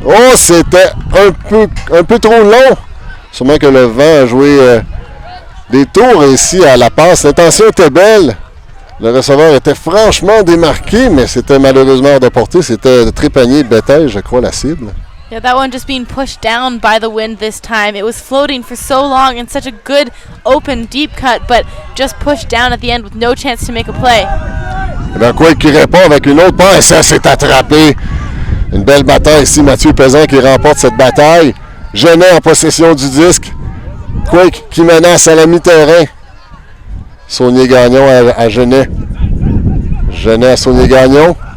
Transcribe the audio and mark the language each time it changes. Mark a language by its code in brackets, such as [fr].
[fr] Oh, c'était un peu trop long. Sûrement que le vent a joué des tours ici à la passe. L'intention était belle. Le receveur était franchement démarqué, mais c'était malheureusement hors de portée. C'était de Trépanier Bétail, je crois, la cible. [en] Yeah, that one just being pushed down by the wind this time. It was floating for so long and such a good, open, deep cut, but just pushed down at the end with no chance to make a play. [fr] Et bien, Quake qui répond avec une autre passe, ça s'est attrapé. Une belle bataille ici, Mathieu Pesan qui remporte cette bataille. Genet en possession du disque. Quake qui menace à la mi-terrain. Saunier-Gagnon à Genet. Genet à Saunier-Gagnon.